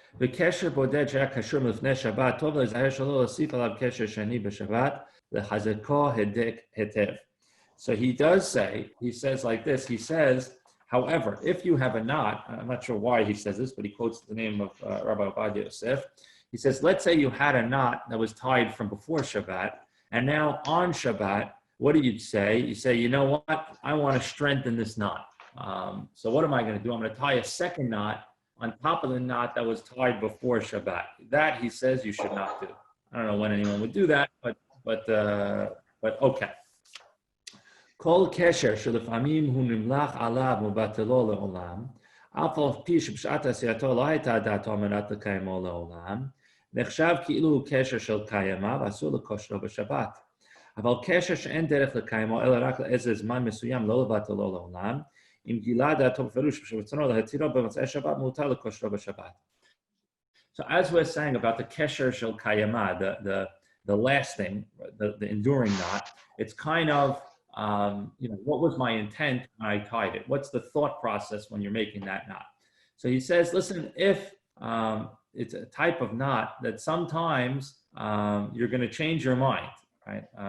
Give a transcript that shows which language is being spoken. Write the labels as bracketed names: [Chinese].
[English] וקשר בודד שהיה קשור מלפני שבת, טוב להיזהר שלא להוסיף עליו קשר שני בשבת, לחזקו היטב. So he says like this, he says, however, if you have a knot, I'm not sure why he says this, but he quotes the name of Rabbi Beyda Yosef. He says, let's say you had a knot that was tied from before Shabbat, and now on Shabbat, what do you say? You say, you know what? I want to strengthen this knot. So what am I going to do? I'm going to tie a second knot on top of the knot that was tied before Shabbat. That, he says, you should not do. I don't know when anyone would do that, but okay. [Hebrew] Kol kesher shelefamim hu nimlach alav ubatelo leolam, אף על פי שבשעת עשייתו לא הייתה דעתו מנת לקיימו לעולם, נחשב כאילו הוא קשר של קיימה ואסור לקושרו בשבת. אבל קשר שאין דרך לקיימו אלא רק לאיזה זמן מסוים לא לבטלו לעולם, אם גילה דעתו בפירוש שברצונו להתירו במוצאי שבת מותר לקושרו בשבת. [English] So as we're saying about the kesher shel kayama, the lasting, the enduring knot, it's kind of, what was my intent when I tied it? What's the thought process when you're making that knot? So he says, listen, if it's a type of knot that sometimes you're going to change your mind, right?